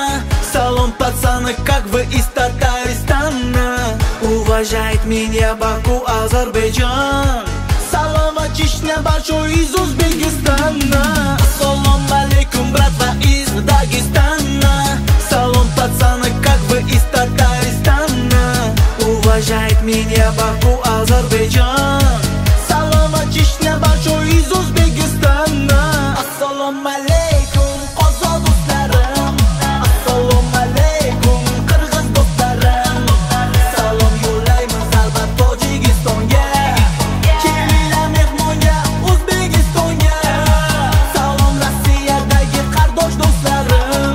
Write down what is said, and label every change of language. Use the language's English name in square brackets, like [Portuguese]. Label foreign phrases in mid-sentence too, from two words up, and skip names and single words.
[Russian] Салом, пацаны, как вы из Татарстана? Уважает меня Баку, Азербайджан. Салам, Чечня, большой из Узбекистана. [Uzbek] Assalomu alaykum, [Russian] bratva из Дагестана. Салом, пацаны, как вы из Татарстана? Уважает меня Баку, Азербайджан. Салам, Чечня, большой из Узбекистана. [Uzbek] Assalomu alaykum qozoq do'stlarim. Assalomu alaykum qirg'iz do'stlarim. Salom yo'llaymiz albat Tojikistonga. Kelinglar mehmonga O'zbekistonga. Salom Rossiyadagi qardosh do'stlarim.